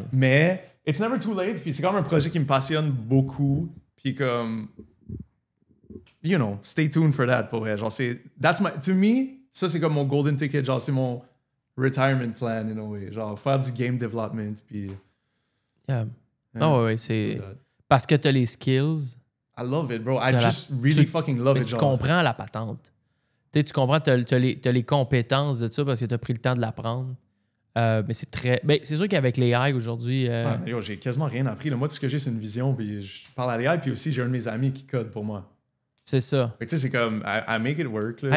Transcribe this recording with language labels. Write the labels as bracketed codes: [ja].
[fr] Mais, [en] it's never too late, [fr] puis c'est quand même un projet qui me passionne beaucoup, puis comme, [en] you know, stay tuned for that, [fr] pour vrai. Genre, to me, ça, c'est comme mon golden ticket, genre, c'est mon retirement plan, [en] in a way. [fr] Genre, faire du game development, puis... Yeah. Ouais, c'est... Parce que t'as les skills. [en] I love it, bro. I just really fucking love it, [fr] tu genre. comprends la patente. Tu comprends, t'as les compétences de ça parce que t'as pris le temps de l'apprendre. Mais c'est très... Ben, c'est sûr qu'avec les AI aujourd'hui... Yo, j'ai quasiment rien appris. Là. Moi, tout ce que j'ai, c'est une vision, puis je parle à l'AI, puis aussi, j'ai un de mes amis qui code pour moi. C'est ça. Fait que tu sais, c'est comme, [en] I make it work, [fr] là.